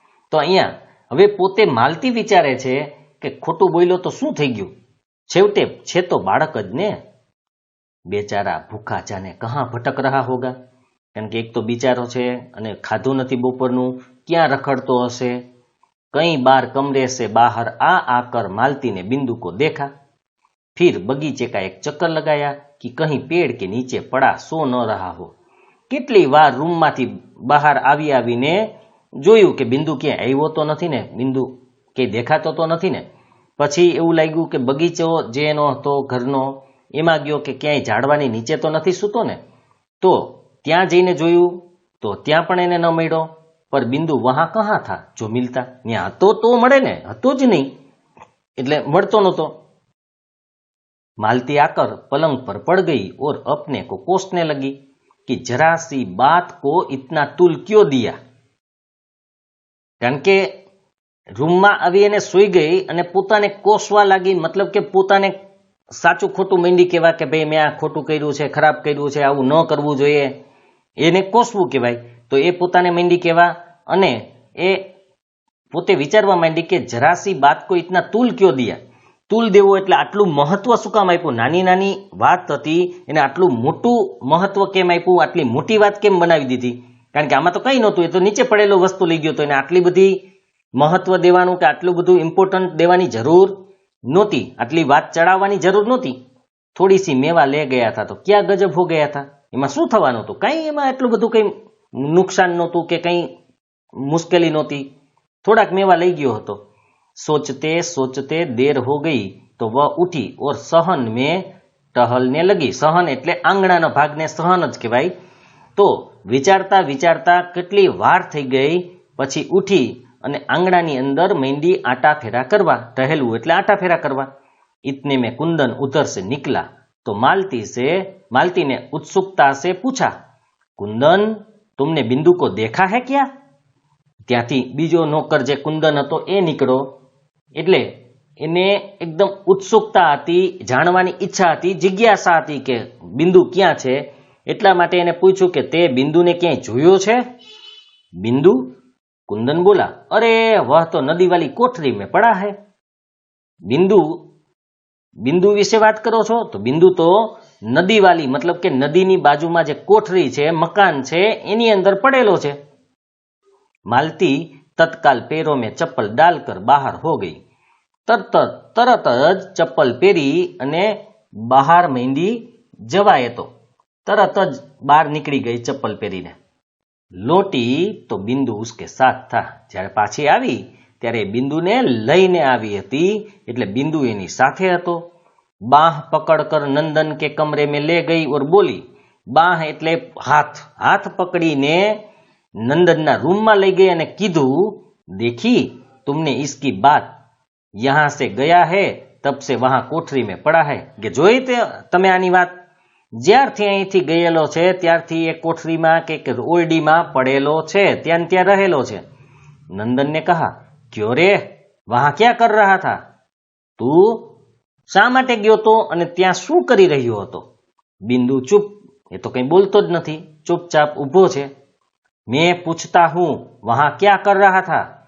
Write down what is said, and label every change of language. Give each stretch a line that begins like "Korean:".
Gujarati: તો અહીંયા હવે પોતે માલતી વિચારે છે કે ખોટું બોલ્યો તો શું થઈ ગયું, છેવટે છે તો બાળક જ ને.
Hindi: બેચારા ભૂખા જાને કહાં ભટક રહા હોગા,
Gujarati: કારણ કે એક તો બિચારો છે અને ખાધું નથી બપોરનું, ક્યાં રખડતો હશે.
Hindi: કઈ બાર કમરે સે બહાર આ આકર मालती ने बिंदु को देखा, फिर बगीचे का एक चक्कर लगाया कि कहीं पेड़ के नीचे पड़ा सो न रहा हो.
Gujarati: કેટલી વાર રૂમમાંથી બહાર આવીને જોયું કે બિંદુ ક્યાંય આવ્યો તો નથી ને, બિંદુ કે દેખાતો તો નથી ને. પછી એવું લાગ્યું કે બગીચો જે એનો હતો ઘરનો, એમાં ગયો કે ક્યાંય ઝાડવાની નીચે તો નથી સૂતો ને. તો ત્યાં જઈને જોયું તો ત્યાં પણ એને ન મળ્યો.
Hindi: પર બિંદુ વહાં કહાં થા જો મિલતા,
Gujarati: ત્યાં હતો તો મળે ને, હતો જ નહીં એટલે મળતો નહોતો.
Hindi: मालती आकर पलंग पर पड़ गई और अपने को कोसने लगी कि जरा सी बात को इतना तुल क्यों दिया.
Gujarati: કારણ કે રૂમમાં આવી એને સૂઈ ગઈ અને પોતાને કોસવા લાગી, મતલબ કે પોતાને સાચું ખોટું માંડી કહેવા કે ભાઈ મેં આ ખોટું કર્યું છે, ખરાબ કર્યું છે, આવું ન કરવું જોઈએ, એને કોસવું કહેવાય. તો એ પોતાને માંડી કહેવા અને એ પોતે વિચારવા માંડી કે
Hindi: જરાસી બાત કો ઇતના તુલ ક્યો દિયા.
Gujarati: તુલ દેવો એટલે આટલું મહત્વ શું કામ આપ્યું, નાની નાની વાત હતી એને આટલું મોટું મહત્વ કેમ આપ્યું, આટલી મોટી વાત કેમ બનાવી દીધી. કારણ કે આમાં તો કંઈ નહોતું, એ તો નીચે પડેલો વસ્તુ લઈ ગયો હતો, એને આટલી બધી મહત્વ દેવાનું કે આટલું બધું ઇમ્પોર્ટન્ટ દેવાની જરૂર નહોતી, આટલી વાત ચડાવવાની જરૂર નહોતી.
Hindi: થોડી સી મેવા લે ગયા હતા
Gujarati: તો ક્યાં ગજબ હો ગયા હતા, એમાં શું થવાનું હતું, કંઈ એમાં એટલું બધું કંઈ નુકસાન નહોતું કે કંઈ મુશ્કેલી નહોતી, થોડાક મેવા લઈ ગયો હતો.
Hindi: सोचते सोचते देर हो गई तो वह उठी और सहन में टहलने लगी.
Gujarati: सहन એટલે આંગણાનો ભાગને સહન જ કહેવાય. તો વિચારતા વિચારતા કેટલી વાર થઈ ગઈ, પછી ઉઠી અને આંગણાની અંદર માંડી આટા ફેરા કરવા. ટહેલવું એટલે આટા ફેરા કરવા.
Hindi: इतने में कुंदन उधर से निकला तो मालती ने उत्सुकता से पूछा, कुंदन तुमने बिंदु को देखा है क्या.
Gujarati: ત્યાંથી બીજો નોકર જે કુંદન હતો એ નીકળો, એટલે એને એકદમ ઉત્સુકતા હતી, જાણવાની ઈચ્છા હતી, જિજ્ઞાસા હતી કે બિંદુ ક્યાં છે. એટલા માટે એને પૂછ્યું કે તે બિંદુને ક્યાંય જોયો છે.
Hindi: બિંદુ, कुंदन बोला, अरे वह तो नदी वाली कोठरी में पड़ा है.
Gujarati: બિંદુ વિશે વાત કરો છો તો બિંદુ તો નદી વાલી મતલબ કે નદીની બાજુમાં જે કોઠરી છે, મકાન છે, એની અંદર પડેલો છે.
Hindi: मालती तत्काल पैरों में चप्पल डालकर बाहर हो गई.
Gujarati: तरत જ ચપ્પલ પહેરી અને બહાર માંડી જવાય તો તરત જ બહાર નીકળી ગઈ ચપ્પલ પહેરીને.
Hindi: લોટી તો બિંદુ ઉસકે સાથ થા.
Gujarati: જ્યારે પાછી આવી ત્યારે બિંદુને લઈને આવી હતી, એટલે બિંદુ એની સાથે હતો.
Hindi: બાહ પકડ કર નંદન કે કમરે में ले गई और बोली.
Gujarati: બાહ એટલે હાથ પકડીને નંદનના રૂમમાં લઈ ગઈ અને કીધું,
Hindi: देखी तुमने इसकी बात, यहां से गया है तब से वहां कोठरी में पड़ा है.
Gujarati: કે જોઈ તે તમે આની વાત, જ્યારથી અહીંથી ગયેલો છે ત્યારથી એ કોઠરીમાં કે ઓરડીમાં પડેલો છે, ત્યાં રહેલો છે.
Hindi: નંદન ને કહા, ક્યો રે વહાં ક્યાં કર રહા થા.
Gujarati: તું શા માટે ગયો તો અને ત્યાં શું કરી રહ્યો હતો. બિંદુ ચૂપ, એ તો કંઈ બોલતો જ નથી, ચૂપચાપ ઊભો છે.
Hindi: मैं पूछता हूं वहां क्या कर रहा था.